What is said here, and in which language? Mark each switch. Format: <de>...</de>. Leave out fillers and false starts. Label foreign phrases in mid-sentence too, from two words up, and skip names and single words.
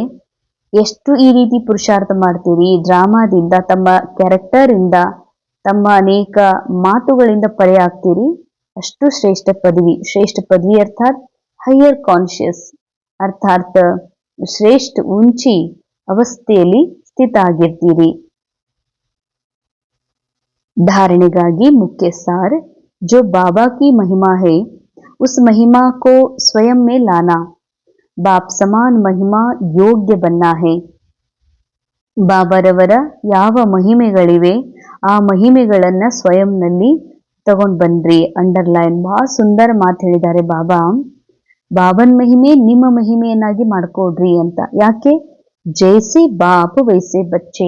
<kn>ಎಷ್ಟು ಈ ರೀತಿ ಪುರುಷಾರ್ಥ ಮಾಡ್ತೀರಿ, ಡ್ರಾಮಾದಿಂದ, ತಮ್ಮ ಕ್ಯಾರೆಕ್ಟರ್ ಇಂದ, ತಮ್ಮ ಅನೇಕ ಮಾತುಗಳಿಂದ ಪರೆ ಆಗ್ತೀರಿ, ಅಷ್ಟು ಶ್ರೇಷ್ಠ ಪದವಿ ಅರ್ಥಾತ್</kn> <en>higher conscious,</en> <kn>ಅರ್ಥಾತ್ ಶ್ರೇಷ್ಠ ಉಂಚಿ ಅವಸ್ಥೆಯಲ್ಲಿ ಸ್ಥಿತ ಆಗಿರ್ತೀರಿ.</kn> <hi>धारणेಗಾಗಿ मुख्य सार, जो बाबा की महिमा है उस महिमा को स्वयं में लाना, बाप समान महिमा योग्य बनना है.</hi> <kn>ಬಾಬರವರ ಯಾವ ಮಹಿಮೆಗಳಿವೆ ಆ ಮಹಿಮೆಗಳನ್ನ ಸ್ವಯಂನಲ್ಲಿ ತಗೊಂಡ್ ಬನ್ರಿ. ಅಂಡರ್ಲೈನ್, ಬಹಳ ಸುಂದರ ಮಾತು ಹೇಳಿದ್ದಾರೆ ಬಾಬಾ. ಬಾಬನ್ ಮಹಿಮೆ ನಿಮ್ಮ ಮಹಿಮೆಯನ್ನಾಗಿ ಮಾಡ್ಕೊಡ್ರಿ ಅಂತ. ಯಾಕೆ?</kn> <hi>जैसे बाप वैसे बच्चे.</hi>